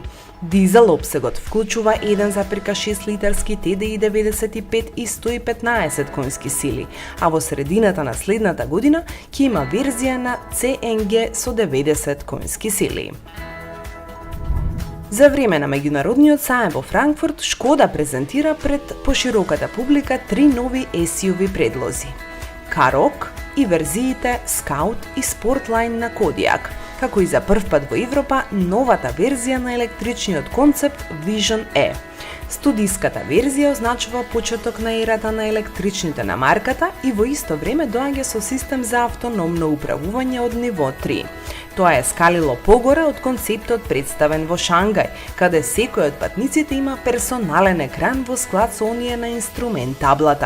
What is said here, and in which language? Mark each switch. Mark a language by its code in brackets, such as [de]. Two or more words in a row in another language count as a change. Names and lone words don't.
[mk] Дизел опсегот вклучува 1,6 литарски TDI 95 и 115 конски сили, а во средината на следната година ќе има верзија на CNG со 90 конски сили. За време на меѓународниот саем во Франкфурт, Шкода презентира пред пошироката публика 3 нови SUV предлози: Karoq и верзиите Scout и Sportline на Kodiaq, како и за прв пат во Европа новата верзија на електричниот концепт Vision E. Студиската верзија означува почеток на ерата на електричните на марката и во исто време доаѓа со систем за автономно управување од ниво 3. Тоа е скалило погоре од концептот представен во Шангај, каде секој од патниците има персонален екран во склад со оние на инструмент таблата.